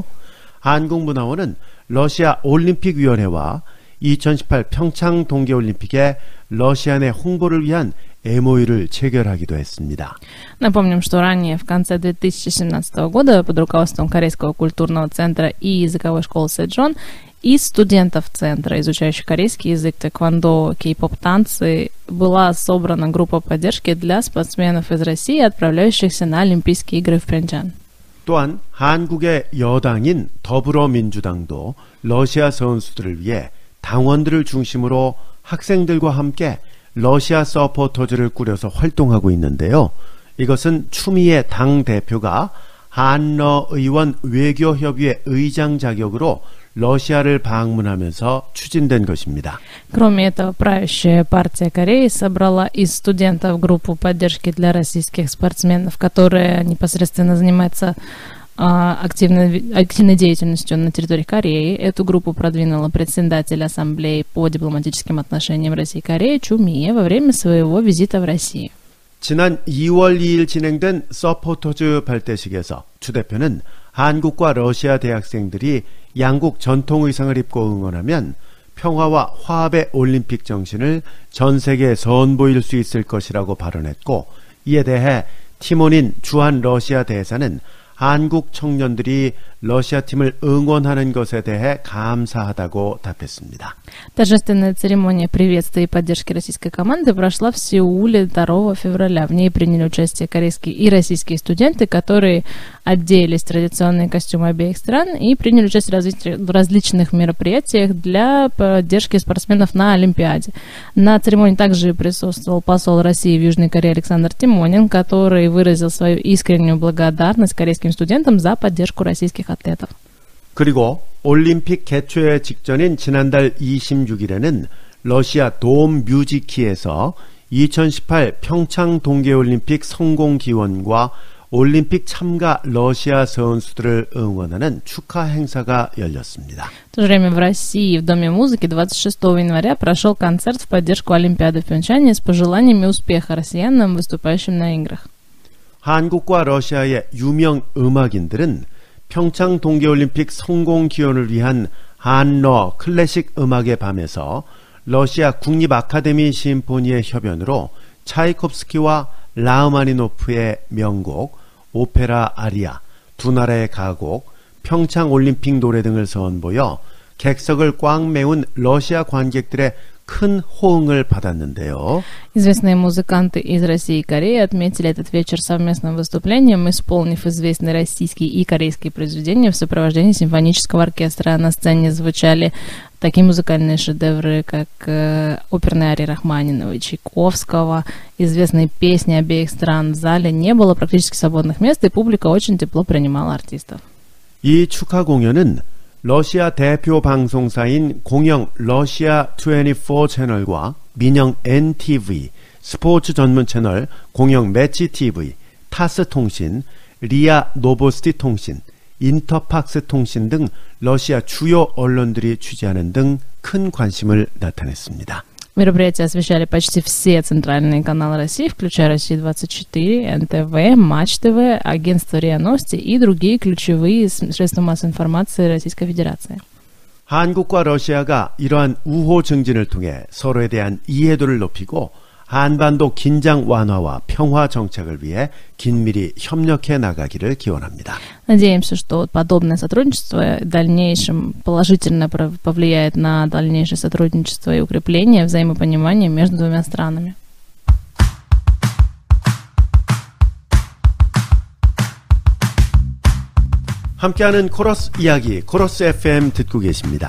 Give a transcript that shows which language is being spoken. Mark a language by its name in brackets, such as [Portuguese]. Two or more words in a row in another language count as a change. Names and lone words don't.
[Korean] 한국문화원은 러시아 올림픽위원회와 2018 평창 동계올림픽에 러시아 내 홍보를 위한 MOU를 체결하기도 했습니다. [Russian] Напомним, что ранее, в конце 2017 года, под руководством Корейского культурного центра и языковой школы Сэджон, из студентов центра, изучающих корейский язык, тэквондо, кей-поп танцы, была собрана группа поддержки для спортсменов из России, отправляющихся на Олимпийские игры в Пхенчхан. [Korean] 또한 한국의 여당인 더불어민주당도 러시아 선수들을 위해 당원들을 중심으로 학생들과 함께 러시아 서포터즈를 꾸려서 활동하고 있는데요. 이것은 추미애 당대표가 한러 의원 외교협의회 의장 자격으로 러시아를 방문하면서 추진된 것입니다. [Russian] Кроме этого, правящая партия Кореи собрала из студентов группу поддержки для российских спортсменов, которая непосредственно занимается активной деятельностью на территории Кореи. Эту группу продвинула председатель Ассамблеи по дипломатическим отношениям России и Кореи Чумие во время своего визита в Россию. [Korean] 지난 2월 2일 진행된 서포터즈 발대식에서 추 대표는 한국과 러시아 대학생들이 양국 전통 의상을 입고 응원하면 평화와 화합의 올림픽 정신을 전 세계에 선보일 수 있을 것이라고 발언했고, 이에 대해 팀원인 주한 러시아 대사는 한국 청년들이 러시아 팀을 응원하는 것에 대해 감사하다고 답했습니다. [Russian] Торжественная церемония приветствия и поддержки российской команды прошла в Сеуле 2 февраля. В ней приняли участие корейские и российские студенты, которые оделись в традиционные костюмы обеих стран и приняли участие в различных мероприятиях для поддержки спортсменов на Олимпиаде. На церемонии также присутствовал посол России в Южной Корее Александр Тимонин, который выразил свою искреннюю благодарность корейским студентам за поддержку российских атлетов. [Korean] 그리고 올림픽 개최 직전인 지난달 26일에는 러시아 돔 뮤지키에서 2018 평창 동계올림픽 성공 기원과 올림픽 참가 러시아 선수들을 응원하는 축하 행사가 열렸습니다. [Russian] В то же время в России в Доме музыки 26 января прошел концерт в поддержку Олимпиады в Пхенчхане с пожеланиями успеха россиянам, выступающим на играх. [Korean] 한국과 러시아의 유명 음악인들은 평창 동계올림픽 성공 기원을 위한 한러 클래식 음악의 밤에서 러시아 국립 아카데미 심포니의 협연으로 차이콥스키와 라흐마니노프의 명곡, 오페라 아리아, 두 나라의 가곡, 평창 올림픽 노래 등을 선보여 객석을 꽉 메운 러시아 관객들의 큰 호응을 받았는데요. [Russian] Известные музыканты из России и Кореи отметили этот вечер совместным выступлением, исполнив известные российские и корейские произведения в сопровождении симфонического оркестра. На сцене звучали такие музыкальные шедевры, как оперные арии Рахманинова и Чайковского, известные песни обеих стран. В зале не было практически свободных мест, и публика очень тепло принимала артистов. [Korean] 이 축하 공연은 러시아 대표 방송사인 공영 러시아 24 채널과 민영 NTV, 스포츠 전문 채널 공영 매치 TV, 타스 통신, 리아 노보스티 통신, 인터팍스 통신 등 러시아 주요 언론들이 취재하는 등 큰 관심을 나타냈습니다. [Russian] Мероприятие освещали почти все центральные каналы России, включая Россию-24, НТВ, Матч ТВ, агентство РИА Новости и другие ключевые средства массовой информации Российской Федерации. [Korean] 한국과 러시아가 이러한 우호 증진을 통해 서로에 대한 이해도를 높이고 한반도 긴장 완화와 평화 정착을 위해 긴밀히 협력해 나가기를 기원합니다. [Russian] Надеемся, что подобное сотрудничество в дальнейшем положительно повлияет на дальнейшее сотрудничество и укрепление взаимопонимания между двумя странами. [Korean] 함께하는 코러스 이야기, 코러스 FM 듣고 계십니다.